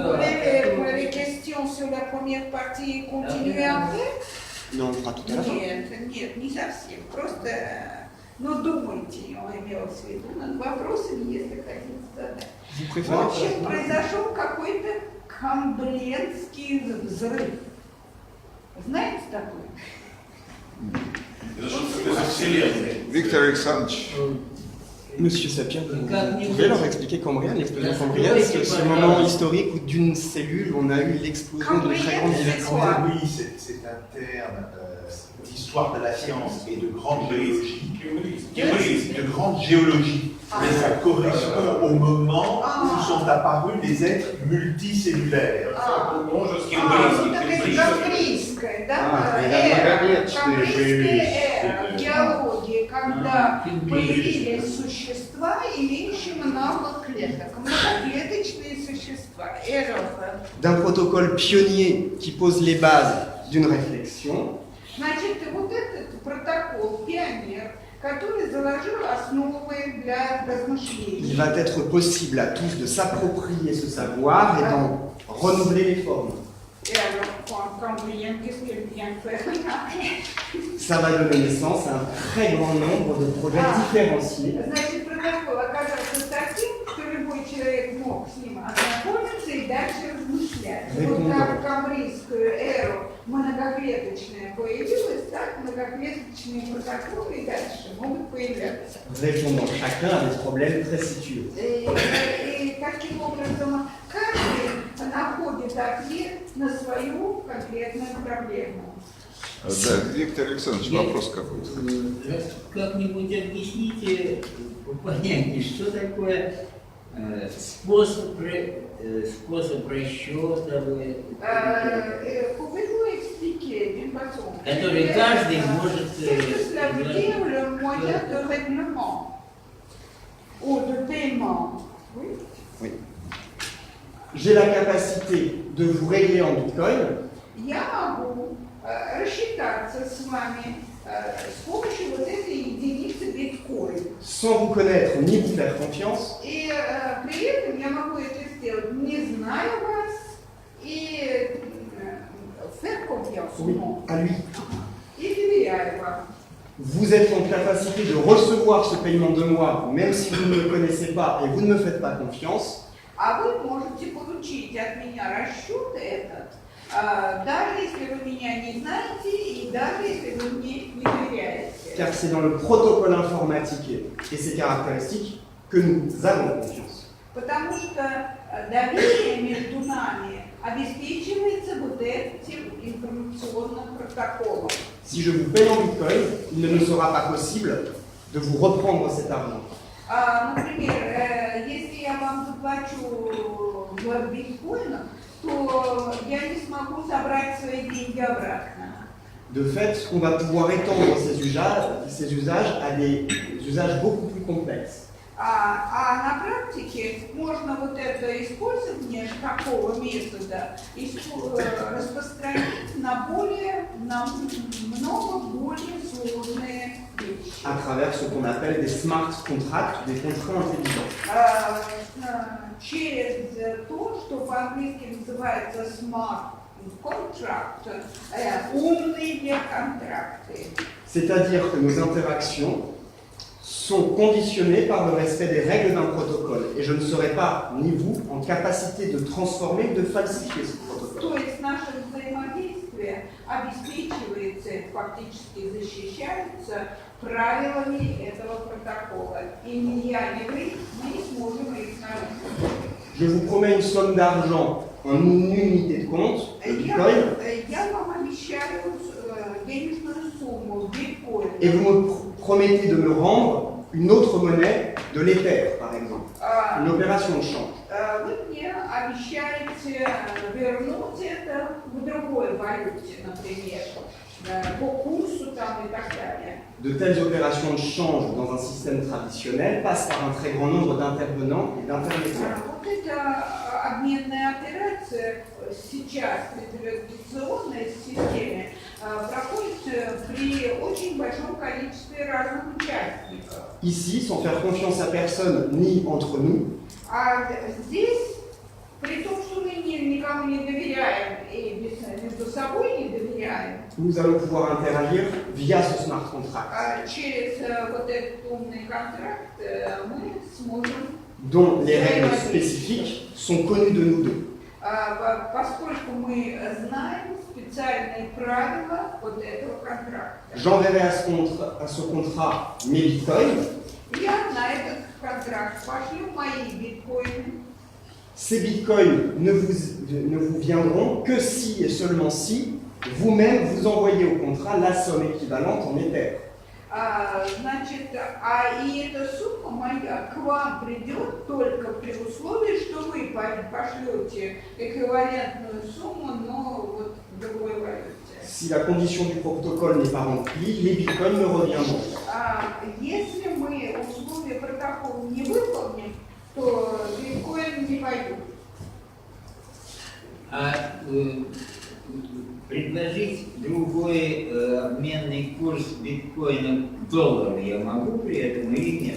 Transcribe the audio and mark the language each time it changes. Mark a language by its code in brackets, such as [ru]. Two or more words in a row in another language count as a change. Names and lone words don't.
[fr] Non, on fera tout à la fin. [ru] Нет, не совсем. Просто, думайте, я имела в виду, над вопросами, если хотите задать. В общем, произошел какой-то камбриенский взрыв. Знаете такой? Виктор Александрович. [fr] Monsieur Sapir, vous pouvez leur expliquer Cambrienne, l'explosion cambrienne, c'est ce moment historique où d'une cellule, on a eu l'explosion d'une très grande diversité. Oui, c'est un terme d'histoire de la science et de grande géologie. Mais ça correspond au moment où sont apparus des êtres multicellulaires. [ru] Камбрийская, да? Камбрийская геология. появились существа, имеющие много клеток, многоклеточные существа. [fr] D'un protocole pionnier qui pose les bases d'une réflexion. [ru] Значит, вот этот протокол «Пионер», который заложил основы для размышлений. [fr] Il va être possible à tous de s'approprier ce savoir et d'en renouveler les formes. Ça va donner naissance à un très grand nombre de projets différenciés. [ru] Значит, протокол оказался таким, что любой человек мог с ним ознакомиться и дальше размышлять. Вот как камбрийскую эру многоклеточная появилась, так многоклеточные протоколы и дальше могут появляться. [fr] Répondant chacun à des problèmes très situés. [ru] И таким образом каждый находит ответ на свою конкретную проблему. Да, Виктор Александрович, вопрос какой-то. Как-нибудь объясните понятнее, что такое способ расчета, который каждый может... [fr] Oui. J'ai la capacité de vous régler en Bitcoin. [ru] Я могу рассчитаться с вами с помощью вот этой единицы биткоин. [fr] Sans vous connaître ni vous faire confiance. [ru] И при этом я могу это сделать, не зная вас, и [fr] faire confiance au monde. À lui. [ru] И доверяю вам. [fr] Vous êtes en capacité de recevoir ce paiement de moi, même si vous ne me connaissez pas et vous ne me faites pas confiance. [ru] А вы можете получить от меня расчет этот, даже если вы меня не знаете и даже если вы мне не доверяете. [fr] Car c'est dans le protocole informatique et ses caractéristiques que nous avons confiance. [ru] Потому что доверие между нами обеспечивается вот этим информационным протоколом. [fr] Si je vous paye en Bitcoin, il ne me sera pas possible de vous reprendre cet argent. [ru] Например, если я вам заплачу в биткоинах, то я не смогу собрать свои деньги обратно. [fr] De fait, on va pouvoir étendre ces usages à des usages beaucoup plus complexes. [ru] А на практике можно вот это использование такого метода распространить на много более сложные вещи. [fr] À travers ce qu'on appelle des [en] smart contracts, [fr] des contrats intelligents. [ru] Через то, что по-английски называется [en] smart contract, [ru] умные контракты. [fr] C'est-à-dire que nos interactions sont conditionnées par le respect des règles d'un protocole. Et je ne serai pas, ni vous, en capacité de transformer ou de falsifier ce protocole. [ru] То есть наше взаимодействие обеспечивается, фактически защищается правилами этого протокола. И ни я, ни вы, мы не сможем их нарушить. [fr] Je vous promets une somme d'argent en une unité de compte, le Bitcoin, [ru] Я вам обещаю денежную сумму в биткоин. [fr] et vous me promettez de me rendre une autre monnaie de l'Ether, par exemple. Une opération de change. [ru] Вы мне обещаете вернуть это в другой валюте, например, по курсу там и так далее. [fr] De telles opérations de change dans un système traditionnel passent par un très grand nombre d'intervenants et d'intermédiaires. [ru] Вот эта обменная операция сейчас в традиционной системе проходит при очень большом количестве разных участников. [fr] Ici, sans faire confiance à personne ni entre nous, [ru] А здесь, при том, что мы никому не доверяем и между собой не доверяем, [fr] nous allons pouvoir interagir via ce [en] smart contract, [ru] через вот этот умный контракт мы сможем, [fr] dont les règles spécifiques sont connues de nous deux. [ru] поскольку мы знаем специальные правила вот этого контракта. [fr] J'enverrai à ce contrat mes bitcoins. [ru] Я на этот контракт пошлю мои биткоины. [fr] Ces bitcoins ne vous viendront que si et seulement si vous-même vous envoyez au contrat la somme équivalente en Ether. [ru] Значит, и эта сумма моя к вам придет только при условии, что вы пошлете эквивалентную сумму, но вот в другой валюте. [fr] Si la condition du protocole n'est pas remplie, les bitcoins me reviendront. [ru] Если мы условия протокола не выполним, то биткоин не пойдет. Предложить другой обменный курс биткоина к доллару я могу при этом или нет?